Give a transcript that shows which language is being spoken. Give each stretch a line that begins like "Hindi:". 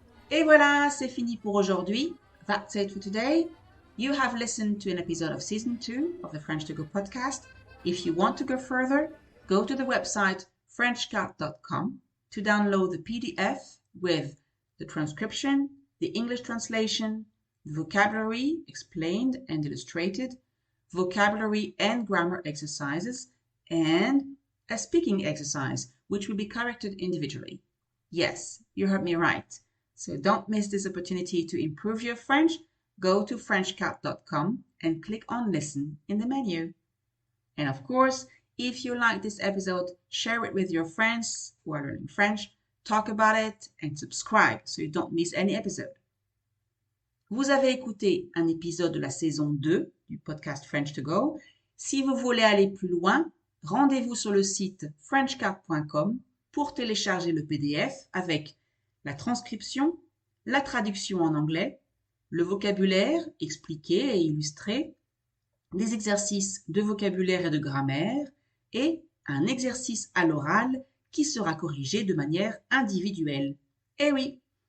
French: Et voilà, c'est fini pour aujourd'hui.
English: That's it for today. You have listened to an episode of Season 2 of the French to Go podcast. If you want to go further, go to the website frenchcart.com to download the PDF with the transcription, the English translation, the vocabulary explained and illustrated, vocabulary and grammar exercises, and a speaking exercise, which will be corrected individually. Yes, you heard me right. So don't miss this opportunity to improve your French. Go to frenchcart.com and click on Listen in the menu. And of course, if you like this episode, share it with your friends who are learning French, talk about it, and subscribe so you don't miss any episode.
French: Vous avez écouté un épisode de la saison 2 du podcast French to Go. Si vous voulez aller plus loin, rendez-vous sur le site frenchcart.com pour télécharger le PDF avec la transcription, la traduction en anglais, le vocabulaire expliqué et illustré, des exercices de vocabulaire et de grammaire et un exercice à l'oral qui sera corrigé de manière individuelle. Eh oui!